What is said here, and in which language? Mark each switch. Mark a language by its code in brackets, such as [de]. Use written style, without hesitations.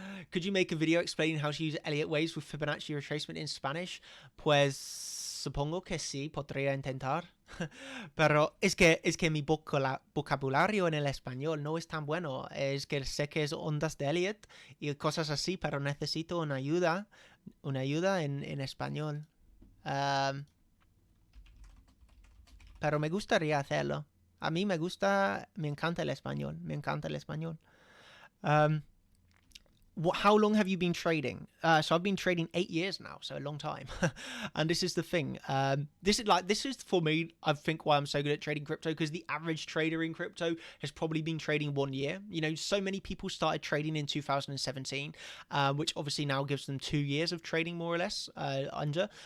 [en] Could you make a video explaining how to use Elliott waves with Fibonacci retracement in Spanish? [es] Pues supongo que sí, podría intentar. Pero es que mi vocabulario en el español no es tan bueno. Es que sé que es ondas de Elliott y cosas así, pero necesito una ayuda en español. Pero me gustaría hacerlo. A mí me gusta, me encanta el español, me encanta el español. [en] Um, how long have you been trading? So I've been trading 8 years now, so a long time. And this is the thing. This is for me, I think, why I'm so good at trading crypto, because the average trader in crypto has probably been trading 1 year. You know, so many people started trading in 2017, which obviously now gives them 2 years of trading, more or less, under.